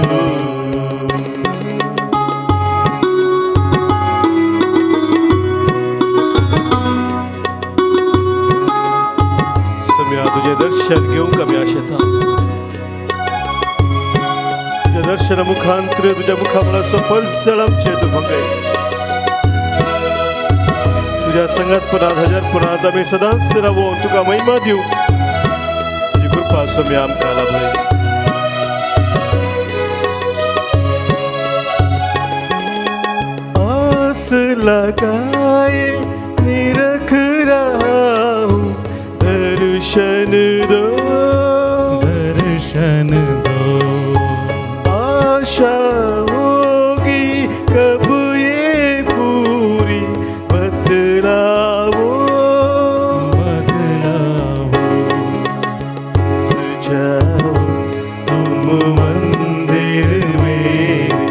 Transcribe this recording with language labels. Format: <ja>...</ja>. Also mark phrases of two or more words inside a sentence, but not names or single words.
<kok>तुझे दर्शन घेऊंक आमी आशेता. तुझ्या दर्शना मुखांतर तुझ्या मुखामळाचो पळसळ आमचे तूं भोगय. तुझ्या संगतपणांत हजारपणांत आमी सदांच रावून तुका महिमा दिवं. तुजी कृपा सोम्या आमकां लाभय.</kok> <hi>आस लगाए निरख रहा हूँ, दर्शन दो आशा होगी कब ये पूरी, बतलाओ जाओ तुम मंदिर मेरे</hi>